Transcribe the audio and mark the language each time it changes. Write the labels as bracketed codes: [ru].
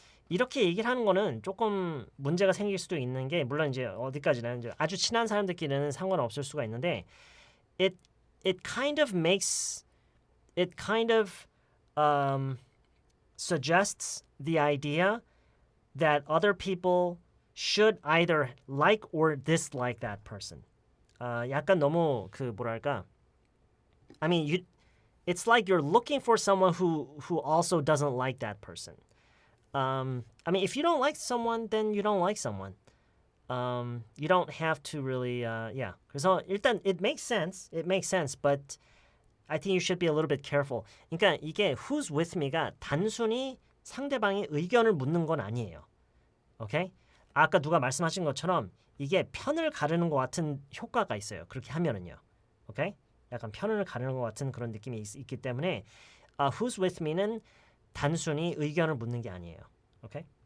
[ko] 이렇게 얘기를 하는 거는 조금 문제가 생길 수도 있는 게, 물론 이제 어디까지나 이제 아주 친한 사람들끼리는 상관없을 수가 있는데, [en] it kind of suggests the idea that other people should either like or dislike that person. [ko] 약간 너무 뭐랄까? [en] I mean, it's like you're looking for someone who also doesn't like that person. I mean, if you don't like someone, then you don't like someone. You don't have to really, yeah. [ko] 그래서 일단 [en] it makes sense, but I think you should be a little bit careful. [ko] 그러니까 이게 [en] who's with me [ko] 가 단순히 상대방의 의견을 묻는 건 아니에요. [en] Okay? [ko] 아까 누가 말씀하신 것처럼 이게 편을 가르는 것 같은 효과가 있어요. 그렇게 하면은요. [en] Okay? [ko] 약간 편을 가르는 것 같은 그런 느낌이 있기 때문에 [en] who's with me [ko] 는 단순히 의견을 묻는 게 아니에요. 오케이?